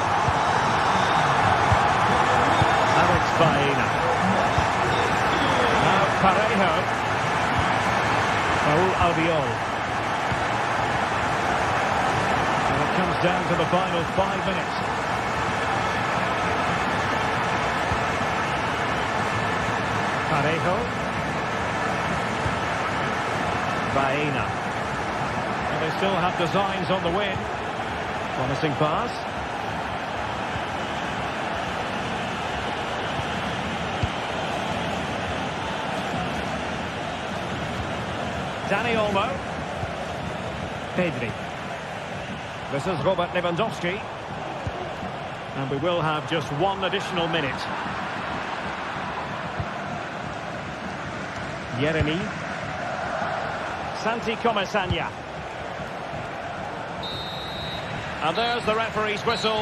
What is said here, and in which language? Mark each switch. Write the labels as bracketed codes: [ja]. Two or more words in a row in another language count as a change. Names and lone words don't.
[en] Alex Baena. Now Parejo. Raúl Albiol. Comes down to the final 5 minutes. Parejo. Baena. And they still have designs on the win. Promising pass. Dani Olmo. Pedri. This is Robert Lewandowski. And we will have just one additional minute. Yeremy. Santi Comasagna. And there's the referee's whistle.